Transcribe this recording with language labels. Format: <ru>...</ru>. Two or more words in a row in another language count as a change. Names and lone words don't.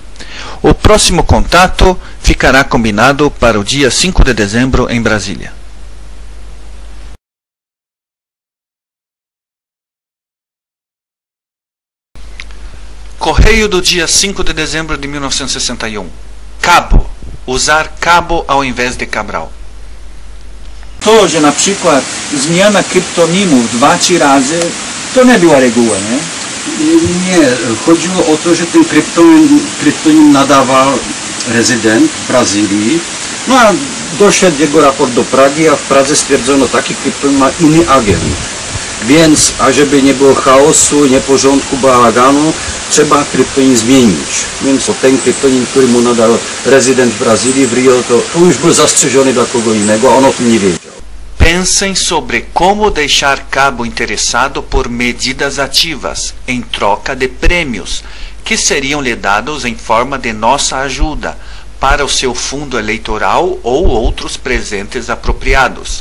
<pt>O próximo contato ficará combinado para o dia 5 de dezembro em Brasília. Correio do dia 5 de dezembro de 1961. Cabo. Usar cabo ao invés de Cabral.</pt> <pl>To, że na przykład zmiana kryptonimu 2-3 razy, to nie była reguła, nie? Nie, chodziło o to, że ten kryptonim nadawał rezydent w Brazylii. No a doszedł jego raport do Pragi, a w Pradze stwierdzono, taki kryptonim ma inny agent. Więc, ażeby nie było chaosu, nieporządku, bałaganu, trzeba kryptonim zmienić. Więc ten kryptonim, który mu nadał rezydent w Brazylii, w Rio, to już był zastrzeżony dla kogo innego, a on o tym nie wiedział.</pl> <pt>Pensem sobre como deixar Cabo interessado por medidas ativas, em troca de prêmios, que seriam lhe dados em forma de nossa ajuda, para o seu fundo eleitoral ou outros presentes apropriados.</pt>